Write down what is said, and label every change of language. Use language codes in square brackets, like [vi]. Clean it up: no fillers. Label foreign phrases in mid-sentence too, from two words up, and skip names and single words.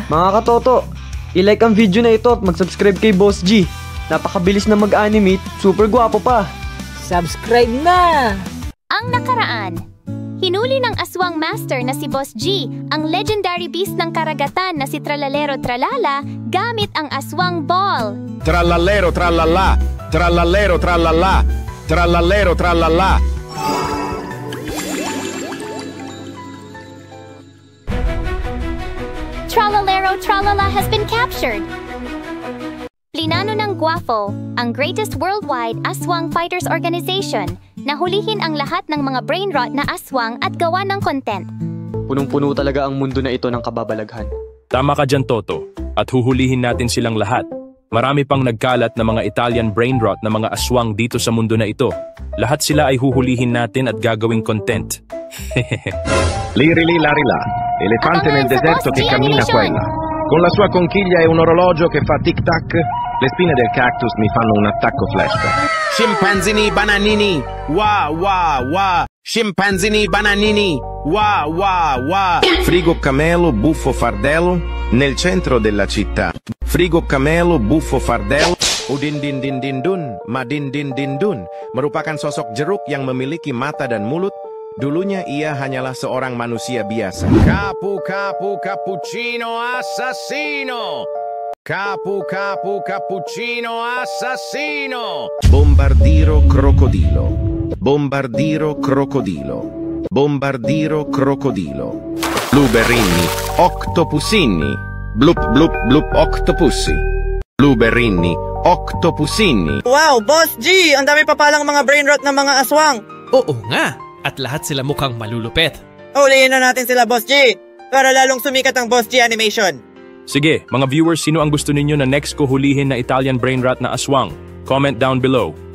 [tl] Mga katoto, i-like ang video na ito at mag-subscribe kay Boss G. Napakabilis na mag-animate, super gwapo pa. Subscribe na! Ang nakaraan. Hinuli ng aswang master na si Boss G ang legendary beast ng karagatan na si Tralalero Tralala gamit ang aswang ball. Tralalero tralala! Tralalero tralala! Tralalero tralala! [en] Tralalero Tralala has been captured. [tl] Plinano ng GWAFO, ang Greatest Worldwide Aswang Fighters Organization, na hulihin ang lahat ng mga [en] brain rot [tl] na aswang at gawa ng content. Punong-puno talaga ang mundo na ito ng kababalaghan. Tama ka dyan, Toto. At huhulihin natin silang lahat. Marami pang nagkalat na mga [en] Italian brain rot [tl] na mga aswang dito sa mundo na ito. Lahat sila ay huhulihin natin at gagawing content. [it] Lirili larila, elefante nel deserto che cammina qua e là. Con la sua conchiglia e un orologio che fa tic-tac, le spine del cactus mi fanno un attacco flashback. Scimpanzini bananini, wa wa wa. Scimpanzini bananini, wa wa wa. Frigo camelo, buffo fardello, nel centro della città. Frigo camelo, buffo fardello. [id] Udin din din din dun, madin din din dun. Merupakan sosok jeruk yang memiliki mata dan mulut. Dulunya ia hanyalah seorang manusia biasa. [it] Capu capu cappuccino assassino. Capu capu cappuccino assassino. Bombardiro crocodilo. Bombardiro crocodilo. Bombardiro crocodilo. Blueberrini, octopusini. Blup blup blup octopussi. Blueberrini, octopusini. [tl] Wow, Boss G! Ang dami pa palang mga [en] brain rot [tl] ng mga aswang. Oo nga. At lahat sila mukhang malulupet. Huliin na natin sila, Boss G! Para lalong sumikat ang Boss G animation. Sige, mga viewers, sino ang gusto ninyo na next ko hulihin na [en] Italian brain rat [tl] na aswang? [en] Comment down below.